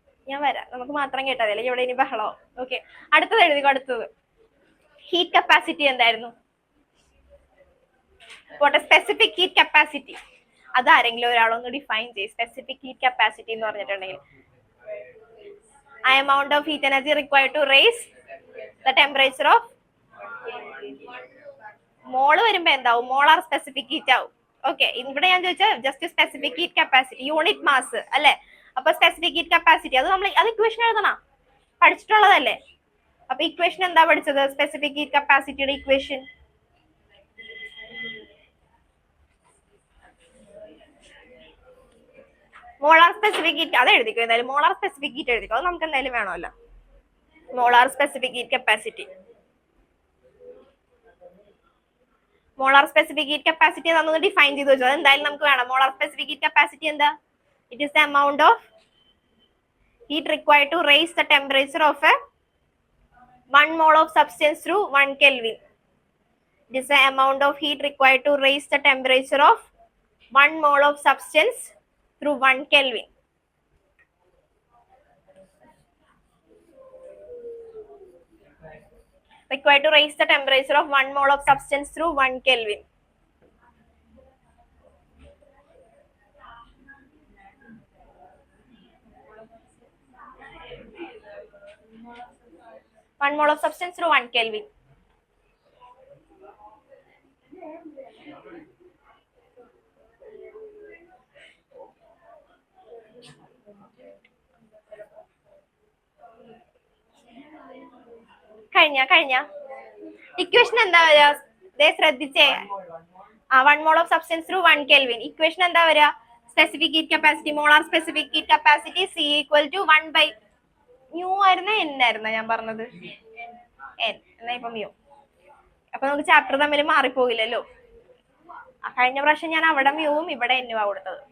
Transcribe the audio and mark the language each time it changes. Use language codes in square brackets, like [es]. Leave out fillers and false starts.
[ml] ഞാൻ വരാം, നമുക്ക് മാത്രം കേട്ടാൽ മതി, അല്ലെങ്കിൽ ഇവിടെ ഇനി ബഹളോ. ഓക്കെ, അടുത്തത് എഴുതിക്കോ. അടുത്തത് ഹീറ്റ് കപ്പാസിറ്റി എന്തായിരുന്നു? പോട്ടെ, സ്പെസിഫിക് ഹീറ്റ് കപ്പാസിറ്റി അത് ആരെങ്കിലും ഒരാളൊന്ന് ഡിഫൈൻ ചെയ്യും. സ്പെസിഫിക് ഹീറ്റ് കപ്പാസിറ്റി എന്ന് പറഞ്ഞിട്ടുണ്ടെങ്കിൽ [en] amount of heat energy required to raise the temperature of [ml] മോള് വരുമ്പോ എന്താവും? മോളാർ സ്പെസിഫിക് ഹീറ്റ് ആവും. ഓക്കെ, ഇവിടെ ഞാൻ ചോദിച്ചാൽ just specific heat capacity, unit mass അല്ലെ? അപ്പൊ സ്പെസിഫിക് ഹീറ്റ് കപ്പാസിറ്റി അത് നമ്മൾ അത് ഇക്വേഷൻ എഴുതണം, പഠിച്ചിട്ടുള്ളതല്ലേ. അപ്പൊ ഇക്വേഷൻ എന്താ പഠിച്ചത്? Specific heat കപ്പാസിറ്റിയുടെ equation molar specific heat, അത് എഴുതിക്കോ എന്തായാലും. മോളാർ സ്പെസിഫിക് ഹീറ്റ് എഴുതിക്കോ, അത് നമുക്ക് എന്തായാലും വേണമല്ലോ. Molar specific heat capacity, molar specific heat capacity എന്നൊന്ന് ഡിഫൈൻ ചെയ്ത് വെച്ചോ, അത് എന്തായാലും നമുക്ക് വേണം. [en] Molar specific heat capacity എന്താ? It is the amount of heat required to raise the temperature of a 1 mole of substance through 1 Kelvin. It is the amount of heat required to raise the temperature of 1 mole of substance through 1 Kelvin. Required to raise the temperature of 1 mole of substance through 1 Kelvin. One mole of substance through 1 Kelvin. [ml] കഴിഞ്ഞ equation എന്താ വരിക? ശ്രദ്ധിച്ചേ, [en] 1 mole of substance through 1 Kelvin. [ml] Equation എന്താ വരിക? Specific heat capacity, molar specific heat capacity C equal to 1 by mu ആയിരുന്ന N ആയിരുന്ന ഞാൻ പറഞ്ഞത്? N എന്നാ ഇപ്പൊ മ്യൂ. അപ്പൊ നമുക്ക് ചാപ്റ്റർ തമ്മിൽ മാറിപ്പോകില്ലല്ലോ. കഴിഞ്ഞ പ്രാവശ്യം ഞാൻ അവിടെ മ്യൂവും ഇവിടെ എന്നുവാ കൊടുത്തത്.